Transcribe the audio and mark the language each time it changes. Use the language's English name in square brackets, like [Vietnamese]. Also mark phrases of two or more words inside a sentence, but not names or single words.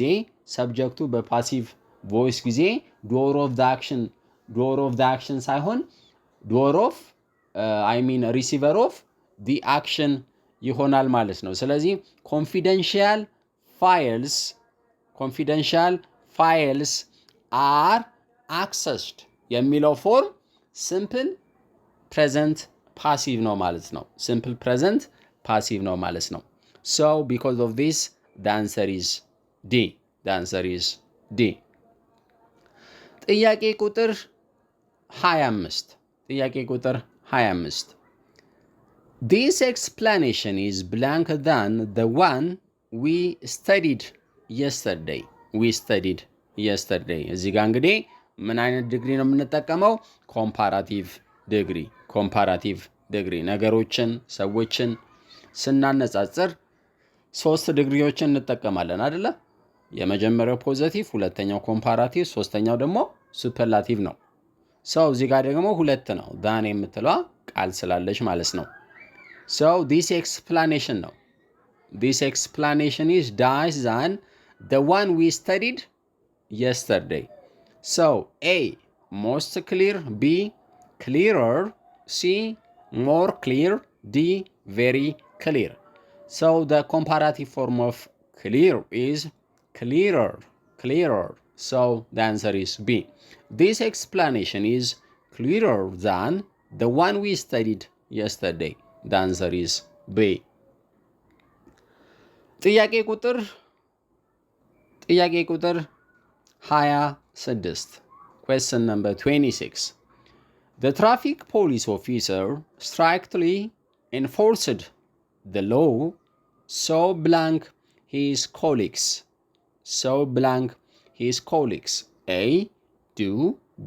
[English] ጊዜ door of the action ሳይሆን receiver of the action [Amharic] ይሆናል ማለት ነው። ስለዚህ [English] confidential files are accessed [Amharic] የሚለው ፎርም [English] simple present passive [Amharic] ነው ማለት ነው። [English] simple present passive [Amharic] ነው ማለት ነው። [English] so because of this the answer is D. [Amharic] ጥያቄ ቁጥር 25 [English] This explanation is blanker than the one we studied yesterday. [Amharic] እዚህ ጋር እንግዲህ ምን አይነት ዲግሪ ነው የምንጠቀመው? [English] comparative degree [Amharic] ነገሮችን ሰዎችን ስናነጻጽር 3 ዲግሪዎችን እንጠቀማለን አይደለ? የመጀመሪያው ፖዚቲቭ፣ ሁለተኛው ኮምፓራቲቭ፣ ሶስተኛው ደግሞ ሱፐርላቲቭ ነው። ሰው እዚህ ጋር ደግሞ 2 ነው ዳን የምትለዋ ቃል ስላለች ማለት ነው። [English] so this explanation is dash than the one we studied yesterday. so A. most clear. B. clearer. C. more clear. D. very clear. so the comparative form of clear is clearer. so the answer is B. This explanation is clearer than the one we studied yesterday. The answer is B. [Amharic] ጥያቄ ቁጥር 26 [English] question number 26 The traffic police officer strictly enforced the law so blank his colleagues. A. do. B.